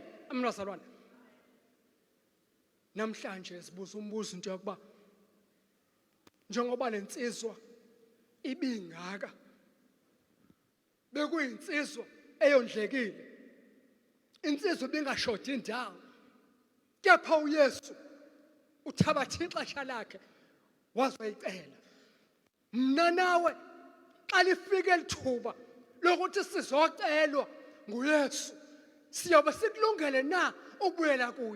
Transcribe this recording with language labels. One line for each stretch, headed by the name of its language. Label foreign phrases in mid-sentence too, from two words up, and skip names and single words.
Xhosa: Amen bazalwane. Namhlanje sibuza umbuzo into yokuba njengoba lensizwa ibingaka bekuyinsizwa eyondlekile, insizwa bingashodi indawo, kepha uYesu uthabatha ixesha lakhe wazoyicela. Mna nawe xa lifike lithuba lokuthi sizocelwa nguYesu, siyobe sikulungele na ukubuyela kuye?